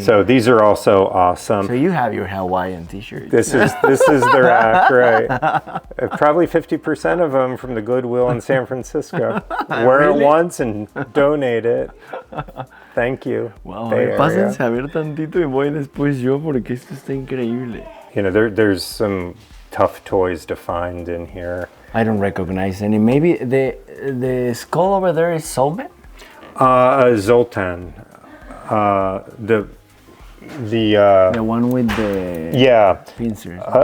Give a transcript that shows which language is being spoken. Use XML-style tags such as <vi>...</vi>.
<en>So these are also awesome. So you have your Hawaiian t-shirt. This is their act, right? Probably 50% of them from the Goodwill in San Francisco. Wear it once and donate it. Thank you. Wow, Bay Area.</en> <es>pásense a ver tantito y voy después yo porque esto está increíble.</es> <en>You know, there's some tough toys to find in here. I don't recognize any. Maybe the skull over there is Solman? Zoltan. The one with the pincers.</en>